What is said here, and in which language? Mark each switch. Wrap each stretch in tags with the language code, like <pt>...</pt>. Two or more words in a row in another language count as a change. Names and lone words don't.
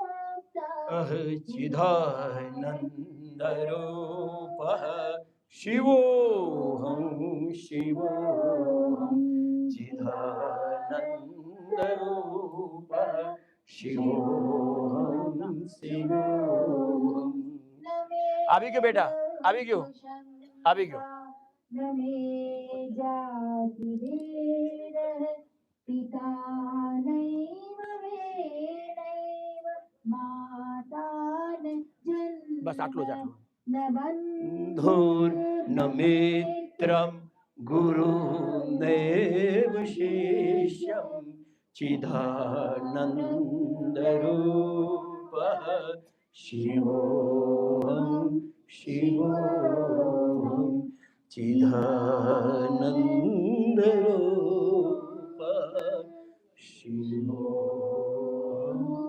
<sa>ચિદાનંદરૂપ શિવોહમ શિવોહમ. ચિદાનંદરૂપ શિવોહમ શિવોહમ.</sa> <gu>આવી ગયો બેટા, આવી ગયો, આવી ગયો.</gu> <sa>न मे जाति भेदः पिता नैव मे नैव माता न</sa> <gu>બસ આટલું જ,</gu> <sa>जन्म</sa> <gu>આટલું.</gu> <sa>न बन्धुर्न ધૂર્ન મિત્રમ ગુરુનેવ શિષ્યમ ચિદાનંદ રૂપ શિવોહમ શિવોહમ ચિદાનંદ રૂપ શિવોહમ.</sa>